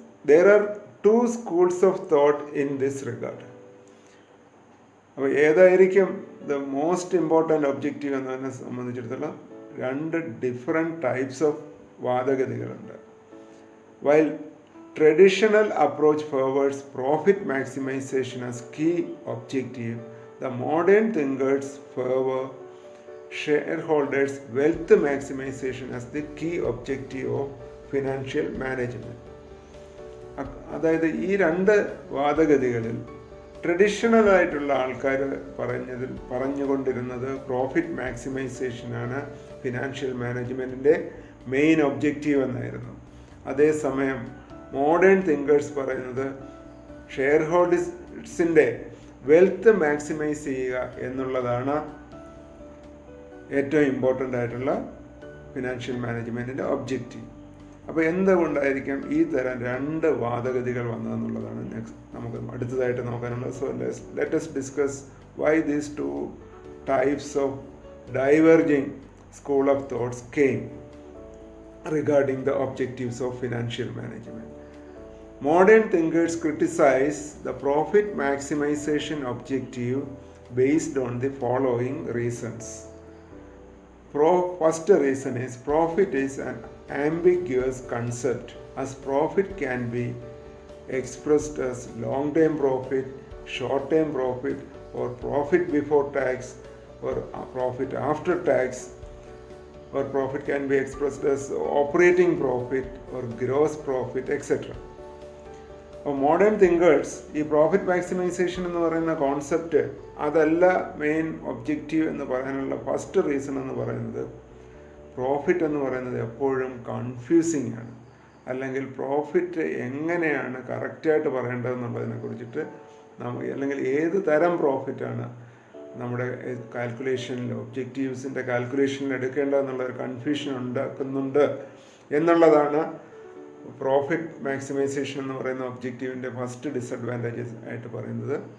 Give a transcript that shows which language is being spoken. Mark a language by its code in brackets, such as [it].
[en] There are two schools of thought in this regard. [ml] അപ്പോൾ ഏതായിരിക്കും [en] the most important objective [ml] എന്നതിനെ സംബന്ധിച്ചിടത്തോളം രണ്ട് different types of വാദഗതികളുണ്ട്. [en] While traditional approach favors profit maximization as key objective, the modern thinkers favor shareholders wealth maximization as the key objective of financial management. [ml] അതായത് ഈ രണ്ട് വാദഗതികളിൽ traditional ആയിട്ടുള്ള ആൾക്കാർ പറഞ്ഞുകൊണ്ടിരുന്നത് profit മാക്സിമൈസേഷനാണ് financial മാനേജ്മെൻറ്റിൻ്റെ main objective എന്നായിരുന്നു. അതേസമയം modern thinkers പറയുന്നത് share ഹോൾഡേഴ്സിൻ്റെ wealth maximise ചെയ്യുക എന്നുള്ളതാണ് ഏറ്റവും ഇമ്പോർട്ടൻ്റ് ആയിട്ടുള്ള ഫിനാൻഷ്യൽ മാനേജ്മെൻറ്റിൻ്റെ ഒബ്ജക്റ്റീവ്. അപ്പോൾ എന്തുകൊണ്ടായിരിക്കും ഈ തരം രണ്ട് വാദഗതികൾ വന്നതെന്നുള്ളതാണ് നമുക്ക് അടുത്തതായിട്ട് നോക്കാനുള്ളത്. [en] So let us discuss why these two types of diverging school of thoughts came regarding the objectives of financial management. Modern thinkers criticize the profit maximization objective based on the following reasons. First reason is profit is an ambiguous concept, as profit can be expressed as long-term profit, short-term profit, or profit before tax, or profit after tax, or profit can be expressed as operating profit or gross profit, etc. [ml] Modern thinkers ഈ profit maximisation എന്ന് പറയുന്ന concept അതല്ല main objective എന്ന് പറയാനുള്ള first reason എന്ന് പറയുന്നത് profit എന്ന് പറയുന്നത് എപ്പോഴും കൺഫ്യൂസിങ് ആണ്, അല്ലെങ്കിൽ പ്രോഫിറ്റ് എങ്ങനെയാണ് കറക്റ്റായിട്ട് പറയേണ്ടതെന്നുള്ളതിനെ കുറിച്ചിട്ട് അല്ലെങ്കിൽ ഏത് തരം പ്രോഫിറ്റാണ് നമ്മുടെ കാൽക്കുലേഷനിൽ ഒബ്ജക്റ്റീവ്സിൻ്റെ കാൽക്കുലേഷനിൽ എടുക്കേണ്ടതെന്നുള്ളൊരു കൺഫ്യൂഷൻ ഉണ്ടാക്കുന്നുണ്ട് എന്നുള്ളതാണ് പ്രോഫിറ്റ് മാക്സിമൈസേഷൻ എന്ന് പറയുന്ന ഒബ്ജക്റ്റീവിൻ്റെ ഫസ്റ്റ് ഡിസഡ്വാൻറ്റേജസ് ആയിട്ട് പറയുന്നത്.